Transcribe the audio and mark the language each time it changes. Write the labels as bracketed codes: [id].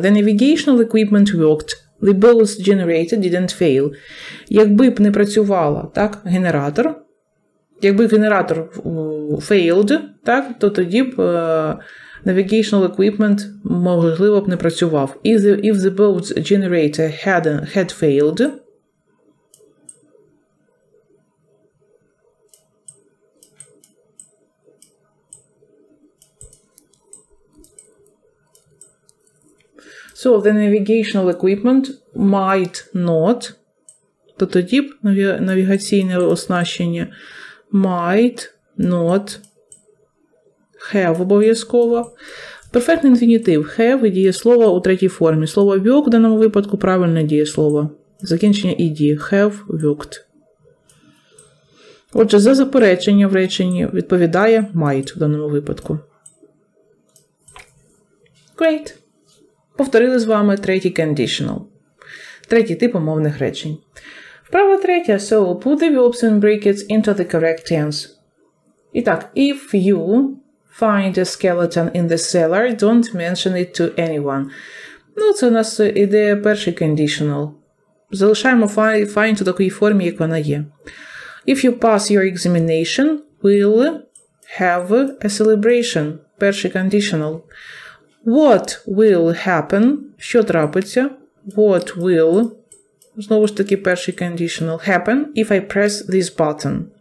[en] The navigational equipment worked. The boats generated didn't fail. [uk] Якби б не працювала, так, генератор, якби генератор failed, так, то тоді б [en] navigational equipment, [uk] можливо, б не працював. [en] If the boat's generator had failed, so the navigational equipment might not, [uk] то тоді б навігаційне оснащення [en] might not have [uk] обов'язково. Перфектний інфінітив have і дієслово у третій формі. Слово work в даному випадку правильне дієслово. Закінчення ed. [en] Have worked. [uk] Отже, за заперечення в реченні відповідає might в даному випадку. [en] Great. [uk] Повторили з вами третій conditional. Третій тип умовних речень. Вправа третя. [en] So, put the verbs and brackets into the correct tense. [uk] І так, [en] if you find a skeleton in the cellar, don't mention it to anyone. [uk] Ну, це у нас іде перший conditional. Залишаємо find у такій формі, як вона є. [en] If you pass your examination, we'll have a celebration. [uk] Перший conditional. [en] What will happen? [uk] Що трапиться? [en] What will, [uk] знову ж таки перший [en] conditional, happen if I press this button?